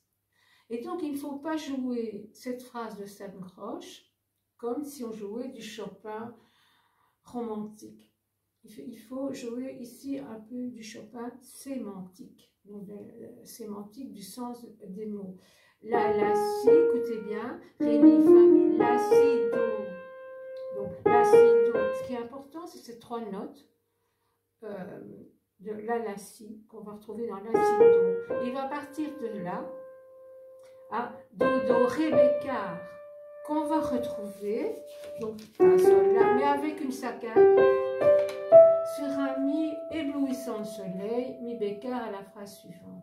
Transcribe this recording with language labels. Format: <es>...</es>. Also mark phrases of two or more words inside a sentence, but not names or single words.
<fr>Et donc il ne faut pas jouer cette phrase de 5 croches comme si on jouait du Chopin romantique. Il faut jouer ici un peu du Chopin sémantique, donc sémantique du sens des mots. La, si, écoutez bien, ré, mi, fa, mi, la, si, do. Donc la, si, do, ce qui est important, c'est ces 3 notes de la, la, si, qu'on va retrouver dans la, si, do. Il va partir de là à do, do, ré, bécard, qu'on va retrouver, donc un sol là, mais avec une saccade, sur un mi éblouissant de soleil, mi bécard à la phrase suivante.</fr>